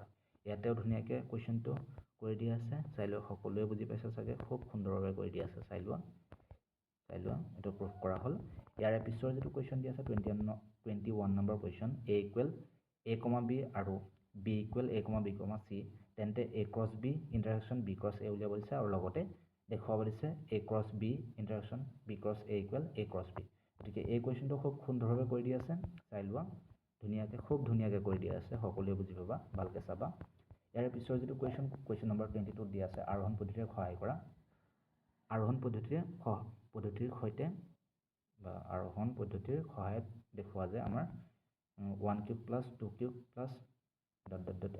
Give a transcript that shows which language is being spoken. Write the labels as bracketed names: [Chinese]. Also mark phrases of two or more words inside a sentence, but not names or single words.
[Assamese] ইয়াতেও ধুনীয়াকৈ কুৱেশ্যনটো কৰি দিয়া আছে চাই লোৱা সকলোৱে বুজি পাইছে চাগে খুব সুন্দৰভাৱে কৰি দিয়া আছে চাই লোৱা এটো প্ৰুফ কৰা হল ইয়াৰে পিছৰ যেটো কুৱেশ্যন দিয়া আছে 21 নম্বৰ কুৱেশ্যন a = a, b আৰু b = a, b, c তেন্তে a × b ইন্টাৰসেকশন b × a উলিয়াব দিছে আৰু লগতে দেখুৱাব দিছে a × b ইন্টাৰসেকশন b × a = a × b গতিকে এই কুৱেশ্যনটো খুব সুন্দৰভাৱে কৰি দিয়া আছে চাই লোৱা ধুনীয়াকৈ খুব ধুনীয়াকৈ কৰি দিয়া আছে সকলোৱে বুজি পাবা ভালকৈ চাবা ইয়াৰ পিছৰ যেটো কুৱেশ্যন নম্বৰ 22 দিয়া আছে আৰোহণ পদ্ধতিৰে সহায় কৰা আৰোহণ পদ্ধতিৰ সৈতে বা আৰোহণ পদ্ধতিৰ সহায়ত দেখুৱা যে আমাৰ 1³ + 2³ + ...